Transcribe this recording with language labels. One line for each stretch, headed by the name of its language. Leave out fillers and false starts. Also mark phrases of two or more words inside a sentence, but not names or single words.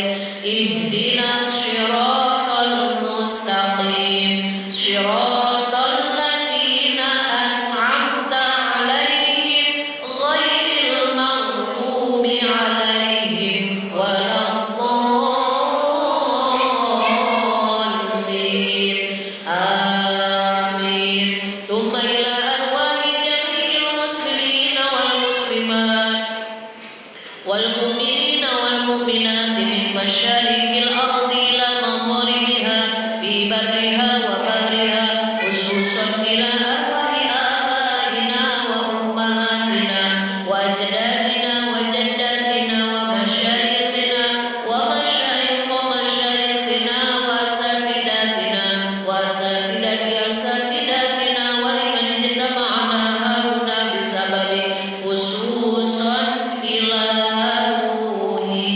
Arabic: اهدنا الصراط المستقيم. صراط الذين أنعمت عليهم غير المغضوب عليهم ولا الضالين. آمين. ثم إلى أرواح جميع المسلمين والمسلمات والمؤمنين والمؤمنات من مشارق الأرض إلى مغاربها في برها وبحرها، خصوصا إلى أرواح آبائنا وأمهاتنا وأجدادنا وجداتنا ومشايخنا ومشايخ مشايخنا وأساتذتنا وأساتذة أساتذتنا ولمن اجتمعنا هنا بسببه خصوصا إلى روح.